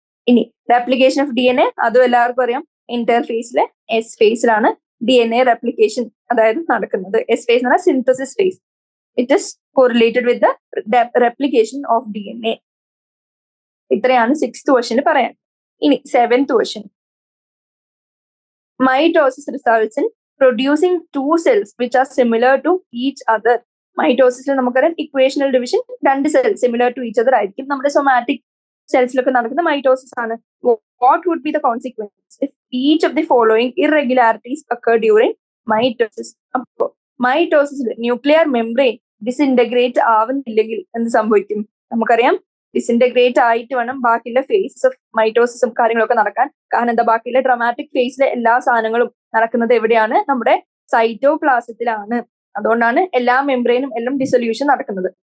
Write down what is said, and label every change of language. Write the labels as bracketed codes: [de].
[ml] ഇനി replication of DNA, അതും എല്ലാവർക്കും അറിയാം, ഇന്റർഫേസിലെ S ഫേസിലാണ് DNA റെപ്ലിക്കേഷൻ അതായത് നടക്കുന്നത്. S ഫേസ് എന്ന് പറഞ്ഞാൽ synthesis face. [en] It is correlated with the replication of DNA. [ml] ഇത്രയാണ് 6th ക്വസ്റ്റ്യൻ പറയാൻ. ഇനി 7th question. [en] Mitosis results in producing 2 cells which are similar to each other. [ml] മൈറ്റോസിസിൽ നമുക്കറിയാം equational division 2 cells [en] similar to each other [ml] ആയിരിക്കും. നമ്മുടെ somatic സെൽസിലൊക്കെ നടക്കുന്ന mitosis ആണ്. [en] What would be the consequence if each of the following irregularities occur during mitosis? [ml] അപ്പോൾ മൈറ്റോസിസിൽ nuclear membrane disintegrate ആവുന്നില്ലെങ്കിൽ എന്ത് സംഭവിക്കും? നമുക്കറിയാം disintegrate ആയിട്ട് വേണം ബാക്കിയുള്ള ഫേസസ് ഓഫ് മൈറ്റോസിസും കാര്യങ്ങളൊക്കെ നടക്കാൻ. കാരണം എന്താ? ബാക്കിയുള്ള ഡ്രമാറ്റിക് ഫേസിലെ എല്ലാ സാധനങ്ങളും നടക്കുന്നത് എവിടെയാണ്? നമ്മുടെ സൈറ്റോപ്ലാസത്തിലാണ്. അതുകൊണ്ടാണ് എല്ലാ മെംബ്രെയിനും എല്ലാം ഡിസൊല്യൂഷൻ നടക്കുന്നത്.